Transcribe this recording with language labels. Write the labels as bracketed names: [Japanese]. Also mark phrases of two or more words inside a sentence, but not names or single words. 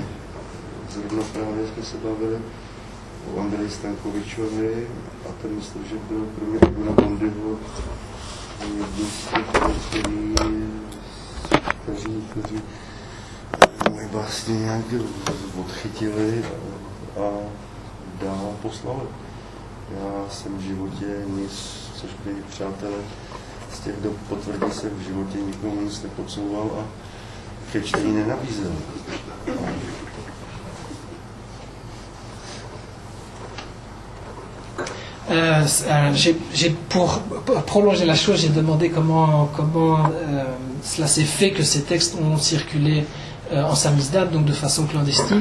[Czech] Zrovna právě jsme se bavili o Andreji Stankovičovi a ten myslím, že byl pro mě Igona Bondyho jedním z těch, kteří moje básně nějak odchytili a dál poslali. Já jsem v životě nic, což by přátelé z těch dob potvrdí, se v životě nikomu nic nepodsouval a ke čtení nenabízel. [French] Pour prolonger la chose, j'ai demandé comment cela s'est fait que ces textes ont circulé en samizdat, donc de façon clandestine.